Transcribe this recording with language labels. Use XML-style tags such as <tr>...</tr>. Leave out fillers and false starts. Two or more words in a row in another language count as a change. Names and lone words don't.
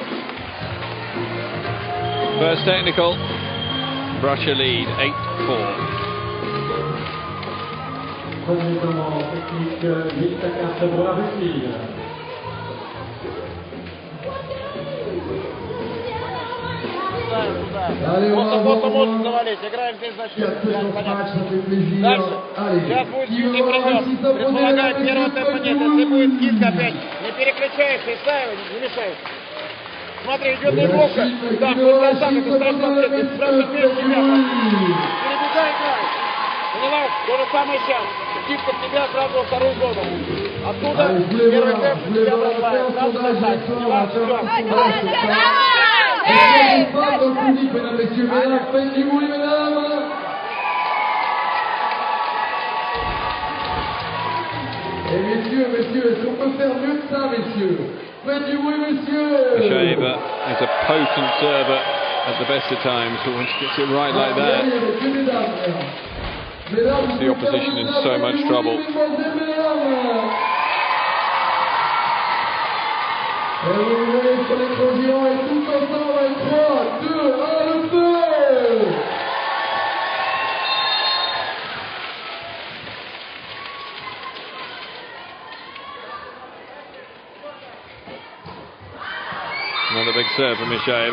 <en>First technical, Russia lead 8-4.</en> <fr>Premier moment technique, 8-4 pour la Russie.</fr> <ru>Просто можно завалить. Играем здесь за счет. Дальше. Сейчас будет скидка придет. Предполагает первого темпа нет. Если будет скидка опять, не переключайся, Исаева, не мешай. Смотри, идет неплохо. Да, вот так, это страшно. Ты сразу вверх себя. Перебегай, играй. Понимаешь? То же самое сейчас. Скидка в тебя сразу во вторую зону. Оттуда первый темп тебя бросает. Сразу бросать. Понимаешь? Все. Hey!</ru> <fr>Pas dans le public, mesdames, messieurs, mesdames, faites du bruit, mesdames! Et messieurs, est-ce qu'on peut faire mieux que ça, messieurs? Faites du bruit, messieurs!</fr> <en>Ishayeva is a potent server at the best of times, but when she gets it right like that, puts the opposition in so much trouble.</en> <fr>Et vous venez sur l'éclosion et tout ensemble, 3, 2, 1, le feu!</fr> <en>Another big serve from Ishayeva.</en>